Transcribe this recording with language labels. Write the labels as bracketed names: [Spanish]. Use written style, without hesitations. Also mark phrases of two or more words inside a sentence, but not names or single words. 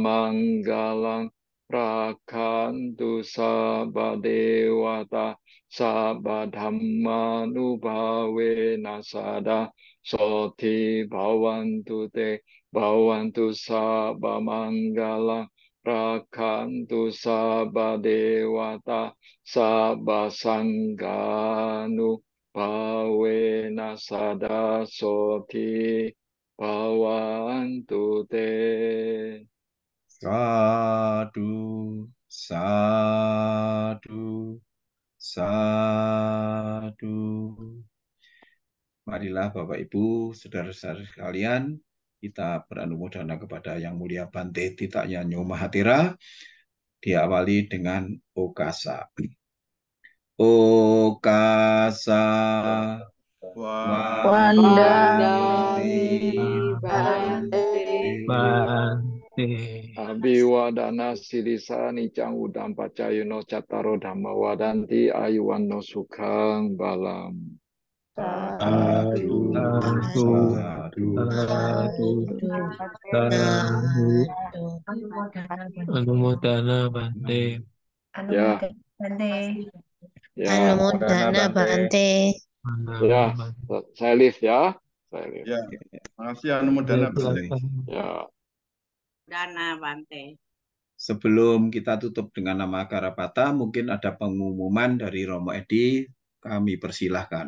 [Pali] manggalang Rakhantu sabba dewata sabba dhammanubhavena sada soti bhavantu te bhavantu sabba manggalang Rakhantu sabba dewata sabba sangganu bhavena sada soti. Bhavantu te. Sadu, sadu, sadu. [Indonesian] Marilah Bapak Ibu, saudara-saudara sekalian, kita beranumodana kepada Yang Mulia Bante Tita Nyanyo Mahathira, diawali dengan Okasa. [Pali] Okasa Wandari Bante Bante. Abhiwadana sirisa nicang udam pacayono cattaro dhamma wadanti ayuwanno sukhang balam. Sadu, Sadu, sadu, sadu, sadu. Anumodana Bante. [Indonesian] Ya, ya, [Pali] Anumodana Bante. [Indonesian] ya, saya lift ya. Saya lift. Ya, makasih [Pali] Anumodana Bante. [Indonesian] Ya, [Pali] Dana Bante. [Indonesian] Sebelum kita tutup dengan nama Karapata, mungkin ada pengumuman dari Romo Edi, kami persilahkan.